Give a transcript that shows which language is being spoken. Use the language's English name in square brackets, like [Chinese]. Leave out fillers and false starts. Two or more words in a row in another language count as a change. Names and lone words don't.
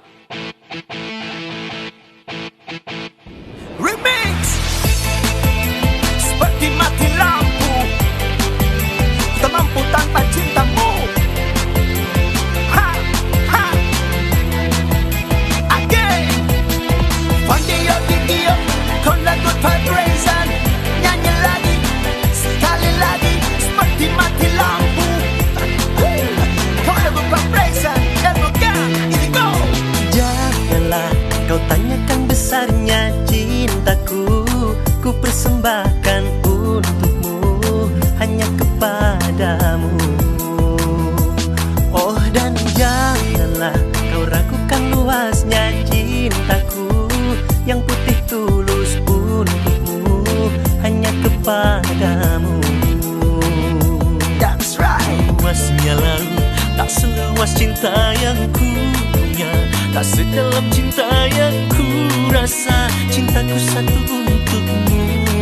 [Indonesian] Remix. Seperti mati lampu. Tak mampu tanpa cintamu. Ha! Ha! Again. Pandio Dio, con lagu vibration. Nyanyi lagi, sekali lagi. Seperti mati lampu. Con lagu vibration. [English] Elmo Gang, easy go. [Indonesian] Janganlah kau tanyakan besarnya cintaku, ku persembahkan untukmu, hanya kepadamu. Oh dan janganlah kau ragukan luasnya cintaku, yang putih tulus untukmu, hanya kepadamu. [English] That's right. [Indonesian] Luasnya lalu tak seluas cinta yang ku punya, tak sedalam cinta yang ku rasa. Cintaku satu untukmu,